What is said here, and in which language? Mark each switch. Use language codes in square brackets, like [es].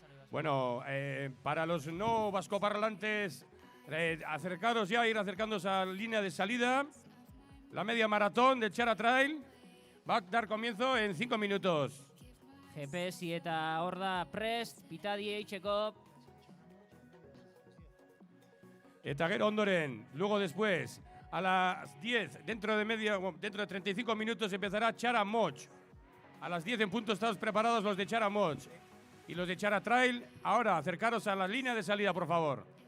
[es] Bueno, para los no vascoparlantes, acercaros ya, ir acercándose a la línea de salida. La media maratón de Txara Trail va a dar comienzo en 5 minutos. [eu] GPS eta hor da prest, pitadie itxeko. Eta gero ondoren, [es] luego después, a las 10, dentro de 35 minutos empezará Txara Moch. A las 10 en punto estamos preparados los de Txara Moch. Y los de Txara Trail, ahora acercaros a la línea de salida, por favor.